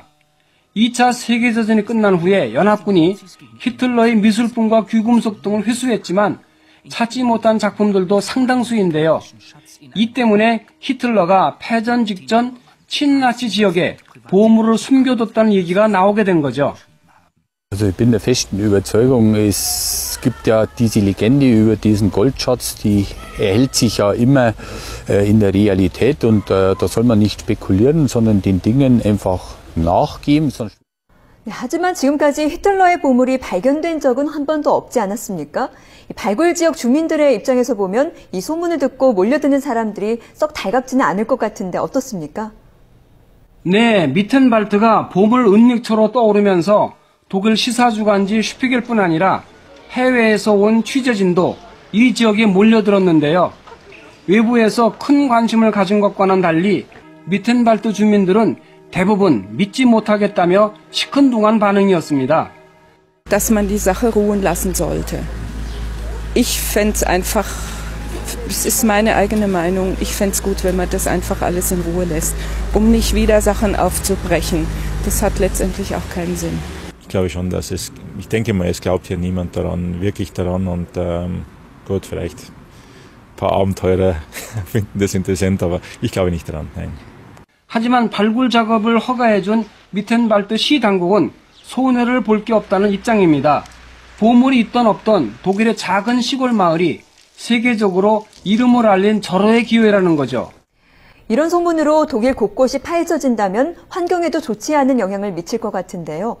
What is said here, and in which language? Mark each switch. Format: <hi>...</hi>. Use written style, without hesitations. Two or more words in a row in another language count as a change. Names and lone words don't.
<ko>2차 세계대전이 끝난 후에 연합군이 히틀러의 미술품과 귀금속 등을 회수했지만 찾지 못한 작품들도 상당수인데요. 이 때문에 히틀러가 패전 직전 친나치 지역에 보물을 숨겨뒀다는 얘기가 나오게 된 거죠.</ko> <de>Also ich bin der festen Überzeugung, es gibt ja diese Legende über diesen Goldschatz, die erhält sich ja immer in der Realität und da soll man nicht spekulieren, sondern den Dingen einfach nachgeben.</de> <ko>네, 하지만 지금까지 히틀러의 보물이 발견된 적은 한 번도 없지 않았습니까? 발굴 지역 주민들의 입장에서 보면 이 소문을 듣고 몰려드는 사람들이 썩 달갑지는 않을 것 같은데 어떻습니까? 네, 미텐발트가 보물 은닉처로 떠오르면서 독일 시사주간지 슈피겔뿐 아니라 해외에서 온 취재진도 이 지역에 몰려들었는데요. 외부에서 큰 관심을 가진 것과는 달리 미텐발트 주민들은 대부분 믿지 못하겠다며 시큰둥한 반응이었습니다.</ko> <de>Dass man die Sache ruhen lassen sollte. Ich fände es einfach, es ist meine eigene Meinung, ich fände es gut, wenn man das einfach alles in Ruhe lässt, um nicht wieder Sachen aufzubrechen. Das hat letztendlich auch keinen Sinn. Ich glaube schon, ich denke mal, es glaubt hier niemand daran, wirklich daran und gut, vielleicht ein paar Abenteurer finden das interessant, aber ich glaube nicht daran, nein.</de> <ko>하지만 발굴 작업을 허가해준 미텐발트 시 당국은 손해를 볼 게 없다는 입장입니다. 보물이 있던 없던 독일의 작은 시골 마을이 세계적으로 이름을 알린 절호의 기회라는 거죠. 이런 소문으로 독일 곳곳이 파헤쳐진다면 환경에도 좋지 않은 영향을 미칠 것 같은데요.</ko>